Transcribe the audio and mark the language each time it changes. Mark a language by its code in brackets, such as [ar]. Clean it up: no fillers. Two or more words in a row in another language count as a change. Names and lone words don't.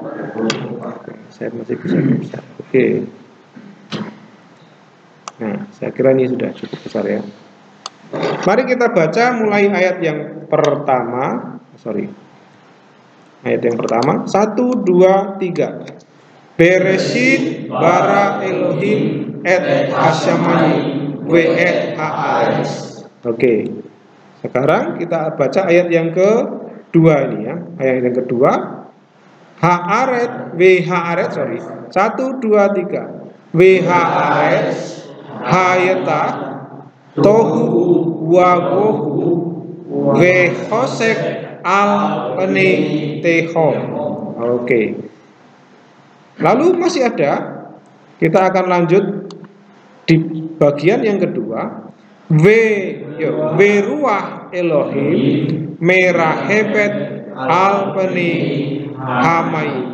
[id] Saya masih bisa. Oke. Nah, saya kira ini sudah cukup besar ya. Mari kita baca mulai ayat yang pertama. Ayat yang pertama. 1, 2, 3. [he] בראשית ברא אלהים את השמים ואת הארץ. [id] Oke. Sekarang kita baca ayat yang kedua ini ya. Ayat yang kedua. [he] הארץ והארץ, sorry. 1 2 3. והארץ היתה תהו ובהו וחשך על פני תהום. [id] Oke. Lalu masih ada. Kita akan lanjut di bagian yang kedua. [he] ורוח אלהים מרחפת על פני המים.